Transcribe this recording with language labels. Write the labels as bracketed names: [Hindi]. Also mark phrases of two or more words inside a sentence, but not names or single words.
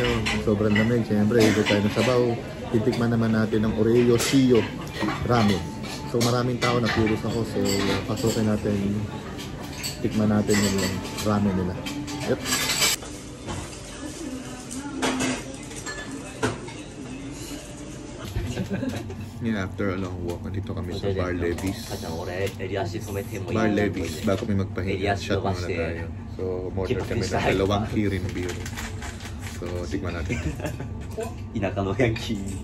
[Filipino] Sobrang lamig, siyempre higit tayo ng sabaw. Titikman naman natin ng Oreo Shio Ramen. So maraming tao, na-curious ako, so pasukin natin, tikman natin yung ramen nila. [English] Yep. Yeah, after a long walk, [Filipino] nandito kami sa Bar Levis. Bar Levis, bago kami magpahinga, shot muna tayo. So, order kami ng 2 Kirin beer. So, tikman natin. Inaka no Yankee.